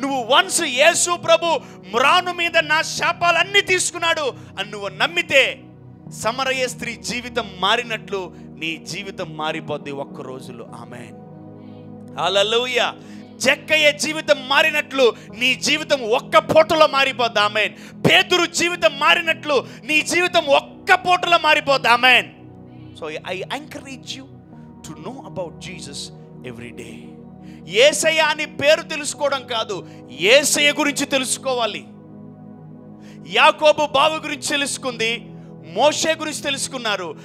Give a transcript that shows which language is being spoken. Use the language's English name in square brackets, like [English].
[Telugu] నువ్వు వన్స్ యేసు ప్రభు మ్రాను మీద నా శాపాలన్నీ తీసుకున్నాడు అని నువ్వు నమ్మితే సమరయ స్త్రీ జీవితం మారినట్లు నీ జీవితం మారిపోద్ది ఒక్క రోజులో. ఆమేన్. హల్లెలూయా. జక్కయ్య జీవితం మారినట్లు నీ జీవితం ఒక్క పూటలో మారిపోద్ది. ఆమేన్. పేతురు జీవితం మారినట్లు నీ జీవితం ఒక్క పూటలో మారిపోద్ది. ఆమేన్. [English] So I encourage you to know about Jesus every day. [Telugu] యేసయ్య అని పేరు తెలుసుకోవడం కాదు, యేసయ్య గురించి తెలుసుకోవాలి. యాకోబు బావు గురించి తెలుసుకుంది, మోషే గురించి తెలుసుకున్నారు.